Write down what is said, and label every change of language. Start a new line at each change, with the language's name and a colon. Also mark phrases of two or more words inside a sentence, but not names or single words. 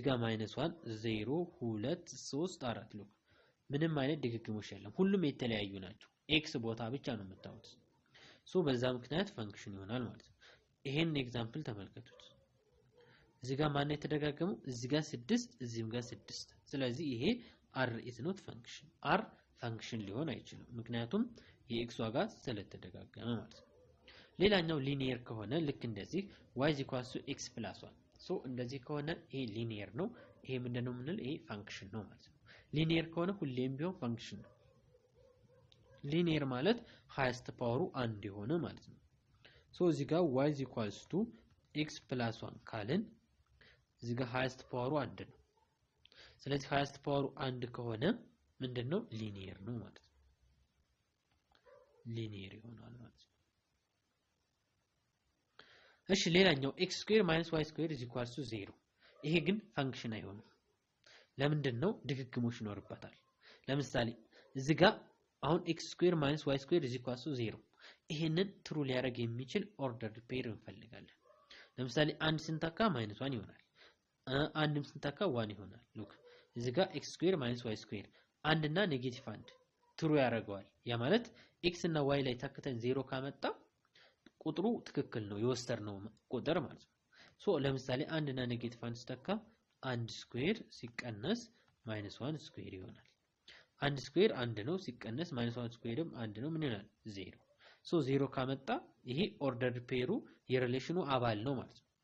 Amharic: ጋር -1 0 2 3 4 ሉክ ምንም አይነት ድግግሞሽ የለም ሁሉም የተለያዩ ናቸው x ቦታ ብቻ ነው የምታዩት። ሶ በዛ ምክንያት ፈንክሽን ይሆናል ማለት ነው። ይሄን ኤግዛምፕል ተመልከቱት እዚህ ጋር ማን የተደጋገመው እዚህ ጋር 6 እዚህም ጋር 6 ስለዚህ ይሄ
English: r is not function
Amharic: r ፈንክሽን ሊሆን አይችልም ምክንያቱም የx ዋጋ ስለተደጋገመ ማለት ነው። ሌላኛው ሊኒየር ከሆነ ልክ እንደዚህ
English: y is equals to x plus 1
Amharic: ሶ እንደዚህ ከሆነ ይሄ ሊኒየር ነው ይሄ ምንድነው ምንል ይሄ ፈንክሽን ነው ማለት ነው። ሊኒየር ከሆነ ሁሌም ቢሆን ፈንክሽን ነው። ሊኒየር ማለት
English: highest power
Amharic: 1 የሆነ ማለት ነው። ሶ እዚህ ጋር
English: y is equals to x plus 1
Amharic: ካልን እዚህ ጋር
English: highest power
Amharic: 1 ነው። ስለዚህ
English: highest power
Amharic: 1 ከሆነ ምንድነው ሊኒየር ነው ማለት ነው። ሊኒየር ይሆናል ማለት ነው። እሺ ሌላኛው
English: x square minus y square is equals to 0
Amharic: ይሄ ግን ፈንክሽን አይሆንም። ለምንድነው ድግግሞሽ ይኖርበታል። ለምሳሌ እዚህ ጋር አሁን
English: x square minus y square is equals to 0
Amharic: ይሄንን ትሩ ሊያደርግ የሚችል
English: order pair
Amharic: እንፈልጋለን። ለምሳሌ አንድ ስንተካ -1 ይሆናል አንድም ስንተካ 1 ይሆናል። ሉክ እዚህ ጋር
English: x square minus y square
Amharic: 1 እና -1 ትሩ ያደርገዋል። ያ ማለት x እና y ላይ ተከተን 0 ካመጣ ቁጥሩ ትክክል ነው የወሰድነው ቁጥር ማለት ነው። ሶ ለምሳሌ 1 እና -1 ስተካ 1 ስኩዌር ሲቀነስ -1 ስኩዌር ይሆናል። 1 ስኩዌር 1 ነው ሲቀነስ -1 ስኩዌርም 1 ነው ምን ይሆናል 0። ሶ 0 ካመጣ ይሄ
English: order pair
Amharic: የሪሌሽኑ አባል ነው ማለት ነው።